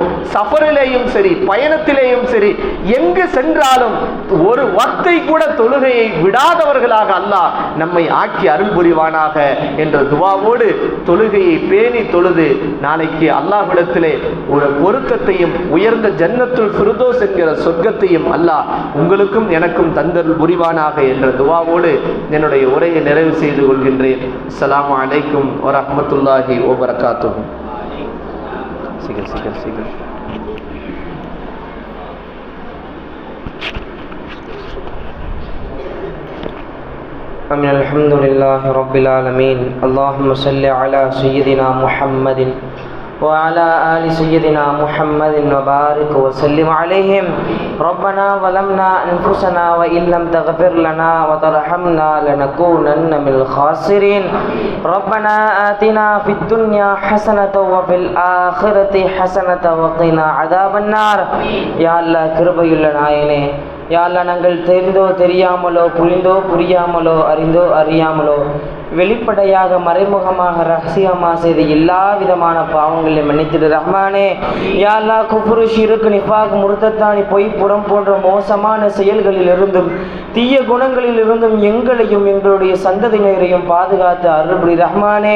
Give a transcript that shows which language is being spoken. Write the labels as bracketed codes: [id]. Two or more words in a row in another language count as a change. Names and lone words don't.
[ta] சஃபரிலேயும் சரி, பயணத்திலேயும் சரி, எங்கு சென்றாலும் ஒரு வக்தை கூட தொழுகையை விடாதவர்களாக அல்லாஹ் நம்மை ஆக்கி அருள் புரிவானாக என்ற துவாவோடு தொழுகையை பேணி தொழுது நாளைக்கு அல்லாஹ்விடத்திலே ஒரு பொருத்தத்தையும் உயர்ந்த [ar] جنة الفردوس [ta] என்கிற சொர்க்கத்தையும் அல்லாஹ் உங்களுக்கும் எனக்கும் தந்தருள் புரிவானாக என்ற துவாவோடு என்னுடைய உரையை நிறைவு செய்து கொள்கின்றேன். [ar] السلام عليكم ورحمة الله وبركاته. الحمد لله رب العالمين. اللهم صل على سيدنا محمد وعلى آل سيدنا محمد وبارك وسلم عليهم. ربنا ظلمنا أنفسنا وإن لم تغفر لنا وترحمنا لنكونن من الخاسرين. ربنا آتنا في الدنيا حسنة وفي الآخرة حسنة وقنا عذاب النار. يا الله [ta] கிருபையுள்ள நாயனே, [ar] يا الله [ta] நாங்கள் தெரிந்தோ தெரியாமலோ, புரிந்தோ புரியாமலோ, அறிந்தோ அறியாமலோ, வெளிப்படையாக மறைமுகமாக ரகசியமாக செய்த எல்லா விதமான பாவங்களை மன்னித்திடு ரஹ்மானே. [ar] يا الله [ta] குஃப்ரு, ஷிர்க், நிஃபாக், முர்தத்தானி, பொய், புறம் போன்ற மோசமான செயல்களில் இருந்தும் தீய குணங்களில் இருந்தும் எங்களையும் எங்களுடைய சந்ததியினரையும் பாதுகாத்து அருள் புரி ரஹ்மானே.